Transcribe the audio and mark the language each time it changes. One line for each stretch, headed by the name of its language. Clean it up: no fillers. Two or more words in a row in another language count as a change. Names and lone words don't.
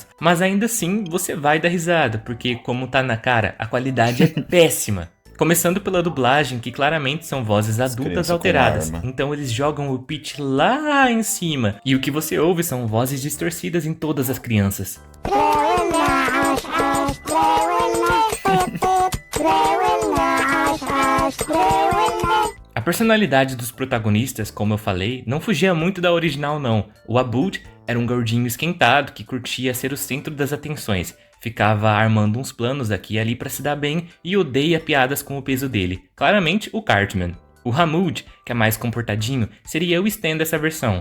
Portuguese: Mas ainda assim, você vai dar risada, porque como tá na cara, a qualidade é péssima. Começando pela dublagem, que claramente são vozes adultas crianças com alteradas, arma. então eles jogam o pitch lá em cima, e o que você ouve são vozes distorcidas em todas as crianças.
Arabic: تراولنا عاش عاش تراولنا طيب طيب تراولنا عاش عاش تراولنا.
Portuguese: A personalidade dos protagonistas, como eu falei, não fugia muito da original não. O Abud era um gordinho esquentado que curtia ser o centro das atenções, ficava armando uns planos aqui e ali pra se dar bem e odeia piadas com o peso dele. Claramente o Cartman. O Hamoud, que é mais comportadinho, seria o Stan dessa versão.